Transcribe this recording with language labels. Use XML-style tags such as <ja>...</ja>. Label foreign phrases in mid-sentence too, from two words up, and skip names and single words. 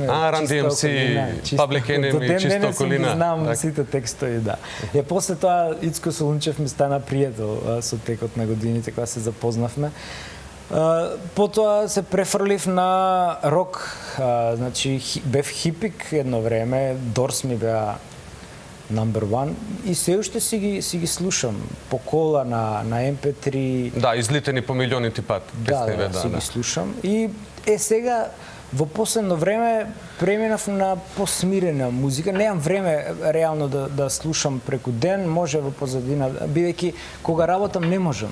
<mk>Run DMC, Public Enemy, Чиста околина. Знам сите текстови, да. После тоа Ицко Солунчев ми стана пријател со текот на годините кога се запознавме. Потоа се префрлив на рок. Значи бев хипик едно време, Дорс ми беа</mk> <en>number one</en> <mk>и се уште си ги слушам по кола на MP3. Да, излитени по милиони пат. Да, си ги слушам. И сега во последно време преминав на посмирена музика. Немам време реално да слушам преку ден, може во позадина, бидејќи кога работам не можам.</mk>